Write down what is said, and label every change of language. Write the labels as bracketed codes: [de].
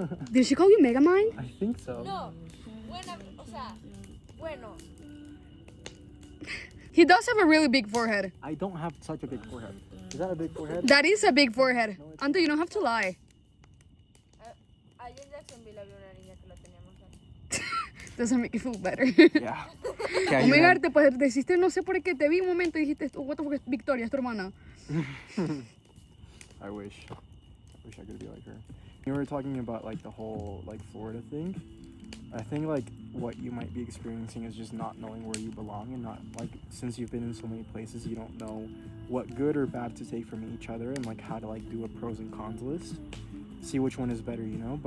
[en] Did she call you Megamind? I think so. [es] No. Buena, o sea, bueno. [en] He does have a really big forehead. I don't have such a big forehead. Is that a big forehead? That is a big forehead. Anto, you don't have to lie. [es] Allá en Jacksonville había una niña que la teníamos ahí. [en] Doesn't make you feel better. Yeah. Okay, [es] Oh my god, te pues, deciste, no sé por qué, te vi un momento y dijiste, [en] what the fuck, [es] Victoria, es tu hermana. [en] I wish I could be like her. You were talking about like the whole like Florida thing. I think like what you might be experiencing is just not knowing where you belong, and not like, since you've been in so many places, you don't know what good or bad to take from each other, and like how to like do a pros and cons list, see which one is better, you know.